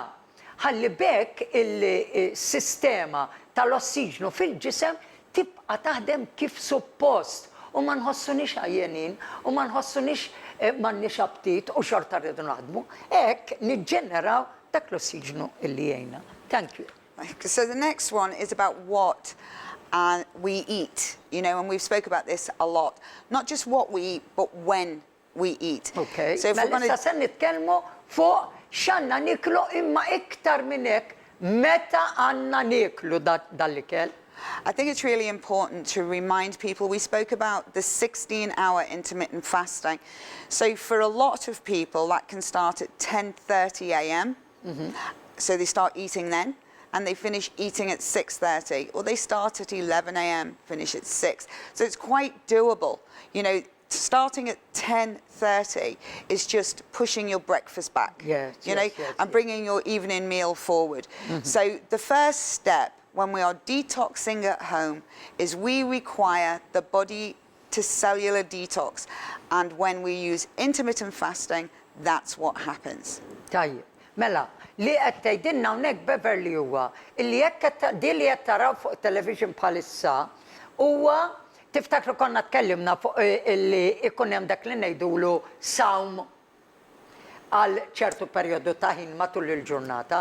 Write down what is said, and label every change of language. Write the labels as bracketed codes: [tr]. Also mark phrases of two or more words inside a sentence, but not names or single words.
[mt] Ħalli bekk il-sistema tal-ossiġnu fil-ġisem tibqa' taħdem kif suppost u ma nħossunix għajjenin u ma nħossunix m'għandniex aptit u xorta rridu naħdmu. Hekk niġġeneraw dak l-ossiġnu illi jgħinna. [en] Thank you. So the next one is about what we eat, you know, and we've spoke about this a lot. Not just what we eat, but when we eat. Okay. So if we're [mt] Mela [en] going [mt] issa se nitkellmu fuq x'għandna niklu imma iktar minn hekk meta għandna niklu dal-ikel. [en] I think it's really important to remind people, we spoke about the 16-hour intermittent fasting. So for a lot of people, that can start at 10:30 a.m. So they start eating then, and they finish eating at 6:30, or they start at 11 a.m., finish at 6. So it's quite doable. You know, starting at 10:30 is just pushing your breakfast back, Yes, you know, yes, and bringing your evening meal forward. So the first step when we are detoxing at home is we require the body to cellular detox, and when we use intermittent fasting, that's what happens. [mt] Tajjeb, mela, li qed tgħidilna hawnhekk Beverley huwa illi jekk din li qed taraw fuq television bħalissa huwa tiftakru konna tkellimna fuq illi ikun hemm dak li ngħidulu sawm għal ċertu perjodu ta' ħin matul il-ġurnata.